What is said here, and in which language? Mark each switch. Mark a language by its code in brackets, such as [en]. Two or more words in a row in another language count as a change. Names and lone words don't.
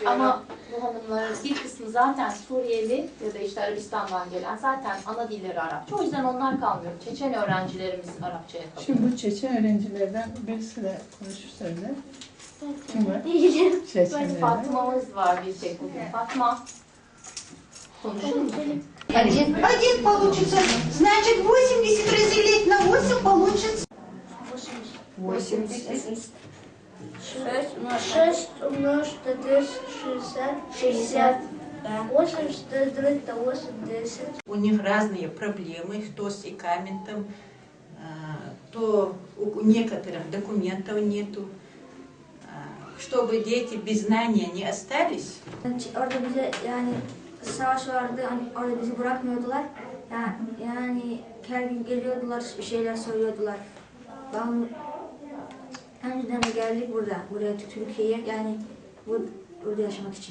[tr] ama bu hanımların bir kısmı zaten Suriyeli ya da işte Arabistan'dan gelen zaten ana dilleri Arapça. O yüzden onlar kalmıyor. Çeçen öğrencilerimiz Arapçaya kalıyor. Şimdi bu Çeçen öğrencilerden birisi de konuşur söyle. Kim var? Böyle Çeçenlerden. Fatma'mız var bir tek bugün. Fatma konuşur musun? [ru] Один получится. Значит, 80 разделить на 8 получится. 6 умножить на 60. 80 разделить на 80. У них разные проблемы, кто с икаментом, то у некоторых документов нету. Чтобы дети без знания не остались. [tr] Orada bize yani savaş vardı, hani orada bizi bırakmıyordular. Yani her gün geliyordular, bir şeyler söylüyordular. Ben önceden de geldik buraya Türkiye'ye, yani burada yaşamak için.